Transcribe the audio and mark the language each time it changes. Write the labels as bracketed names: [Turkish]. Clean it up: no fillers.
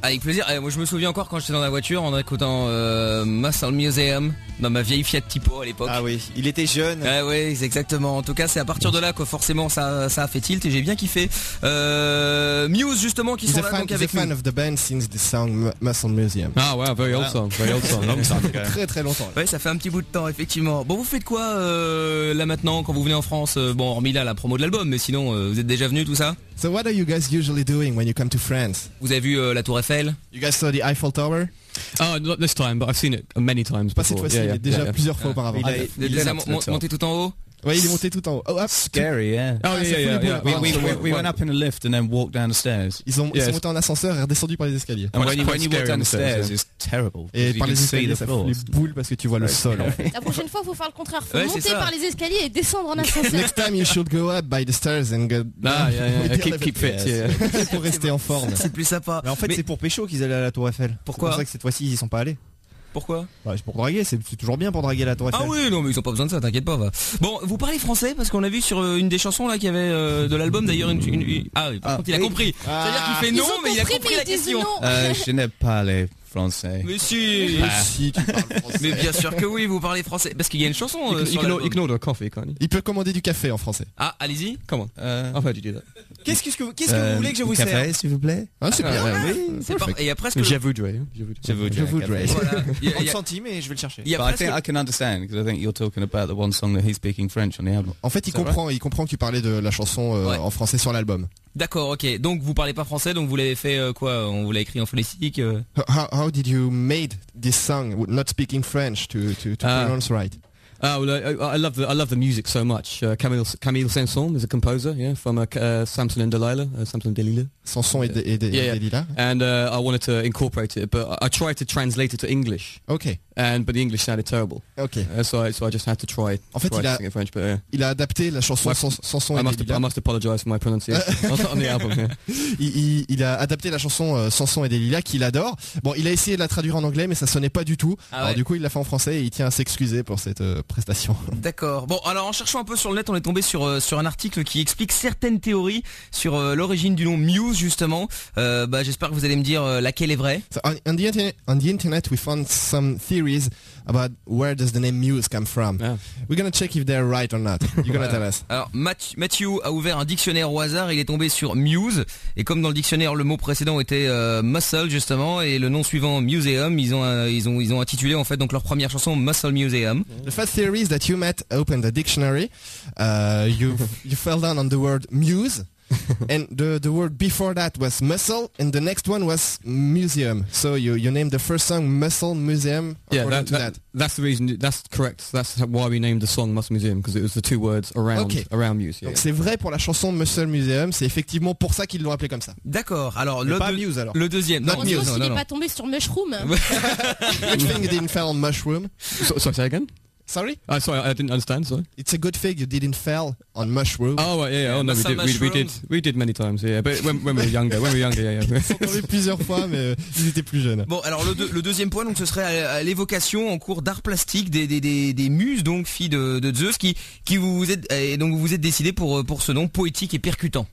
[French] Avec plaisir, moi je me souviens encore quand j'étais dans la voiture en écoutant Muscle Museum dans ma vieille Fiat Tipo à l'époque. Ah oui, il était jeune. Ah oui, exactement, en tout cas c'est à partir de là que forcément ça a fait tilt et j'ai bien kiffé. Muse justement qui [English] he's [French] sont là [English] fan, [French] donc avec nous. [English] He's a fan of the band since the song Muscle Museum. [French] Ah ouais, [English] very old song, very old song, long time. [French] Très très longtemps. Ouais, ça fait un petit bout de temps effectivement. Bon, vous faites quoi là maintenant quand vous venez en France? Bon, hormis là la promo de l'album, mais sinon vous êtes déjà venu tout ça. [English] So what are you guys usually doing when you come to France? [French] Vous avez vu la Tour Eiffel? [English] You guys saw the Eiffel Tower? Oh, not this time, but I've seen it many times before. [French] Pas cette fois-ci, il est déjà plusieurs fois auparavant. Il est monté tout en haut. Ouais, il est monté tout en haut. [English] Oh, scary, yeah. We went up in a lift and then walked down the stairs. [French] Ils sont montés en ascenseur et redescendu par les escaliers. [English] And when you walk down the stairs, it's terrible. [French] Et par les escaliers, ça fait les boules parce que tu vois le sol. La prochaine fois, il faut faire le contraire. Faut monter par les escaliers et descendre en ascenseur. [English] Next time, you should go up by the stairs and go... Keep fit. Yeah. [French] Pour rester en forme. C'est plus sympa. Mais en fait, c'est pour pécho qu'ils allaient à la Tour Eiffel. Pourquoi? C'est vrai que cette fois-ci, ils y sont pas allés. Pourquoi? Bah, c'est pour draguer, c'est toujours bien pour draguer la Tour Eiffel. Ah oui, non mais ils ont pas besoin de ça, t'inquiète pas. Va. Bon, vous parlez français parce qu'on a vu sur une des chansons là qu'il y avait de l'album d'ailleurs il a compris. Ah. C'est-à-dire qu'il fait non mais il a compris la question. Je n'ai pas les français. Mais si, si tu parles français. Mais bien sûr que oui, vous parlez français parce qu'il y a une chanson Il peut commander du café en français. Ah, allez-y. Comment? Qu'est-ce que vous voulez que je vous serve? Café, s'il vous plaît. Ah, c'est bien. Il y a presque. Je voudrais. Voilà. Il y a 30 mais je vais le chercher. [English] But presque... I think I can understand because I think you're talking about the one song that he's speaking French on the album. [French] En fait, il comprend que tu parlais de la chanson en français sur l'album. D'accord, ok. Donc vous parlez pas français, donc vous l'avez fait quoi? On vous l'a écrit en phonétique. [English] How did you made this song not speaking French to pronounce right? I love the music so much. Camille Saint-Saëns is a composer, yeah, from Samson and Delilah. Samson and Delilah. [French] Saint-Saëns et Delilah. [English] And I wanted to incorporate it, but I tried to translate it to English. Okay. But the English sounded terrible. Okay. So I just had to try. [French] En fait, [English] try to sing in French, but yeah. [French] Il a adapté la chanson Saint-Saëns et Delilah. [English] I must apologize for my pronunciation on the album. Yeah. [French] Il a adapté la chanson Saint-Saëns et Delilah qu'il adore. Bon, il a essayé de la traduire en anglais, mais ça sonnait pas du tout. Ah, alors ouais. Du coup, il l'a fait en français et il tient à s'excuser pour cette prestation. D'accord. Bon, alors en cherchant un peu sur le net, on est tombé sur un article qui explique certaines théories sur l'origine du nom Muse justement. J'espère que vous allez me dire laquelle est vraie. [English] So on the internet, we found some theories about where does the name Muse come from. Yeah. We're gonna check if they're right or not. You're gonna tell us. [French] Alors Mathieu a ouvert un dictionnaire au hasard. Il est tombé sur Muse. Et comme dans le dictionnaire, le mot précédent était Muscle justement, et le nom suivant Museum, ils ont intitulé en fait donc leur première chanson Muscle Museum. [English] The first theory is that you met, opened the dictionary, you fell down on the word Muse. And the word before that was muscle, and the next one was museum. So you named the first song Muscle Museum. Yeah, that's the reason. That's correct. That's why we named the song Muscle Museum, because it was the two words around Muse. Yeah. [French] Donc c'est vrai pour la chanson Muscle Museum. C'est effectivement pour ça qu'ils l'ont appelé comme ça. D'accord. Alors le deuxième. [English] Not Muse. [French] Non, il n'est pas tombé sur mushroom. [English] Which thing didn't fall on mushroom? So say again. Sorry? Oh, sorry, I didn't understand, sorry. It's a good thing you didn't fail on mushroom. Oh, right, yeah, oh, no, we did many times, yeah, but when we were younger. [French] Ils sont tombés plusieurs fois, mais ils étaient plus jeunes. Bon, alors le deuxième point, donc, ce serait à l'évocation en cours d'art plastique des muses, donc, filles de Zeus, qui vous êtes, et donc vous vous êtes décidé pour ce nom poétique et percutant.